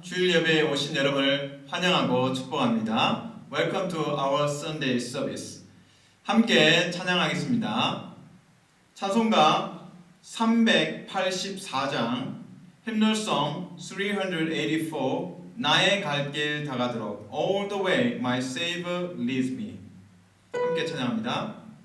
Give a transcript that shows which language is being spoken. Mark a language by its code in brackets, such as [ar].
[ko] 주일 예배에 오신 여러분을 환영하고 축복합니다. [en] Welcome to our Sunday service. [ko] 함께 찬양하겠습니다. 찬송가 384장 힙널송 384 나의 갈 길 다가도록 [en] All the way my Savior leads me. [ko] 함께 찬양합니다.